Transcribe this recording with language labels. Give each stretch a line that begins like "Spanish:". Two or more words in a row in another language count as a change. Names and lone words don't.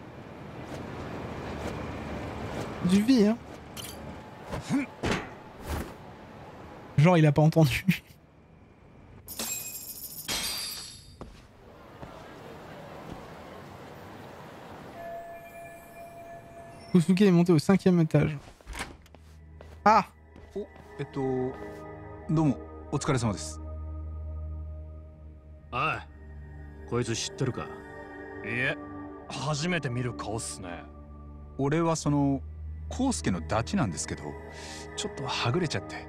French: Du vie, hein! Genre, il a pas entendu. Kosuke est monté au 5e étage. Ah!
Japanese: どうもお疲れ様です。ああ、こいつ知ってるか？いえ、初めて見る顔っすね。俺はその康介のダチなんですけど、ちょっとはぐれちゃって。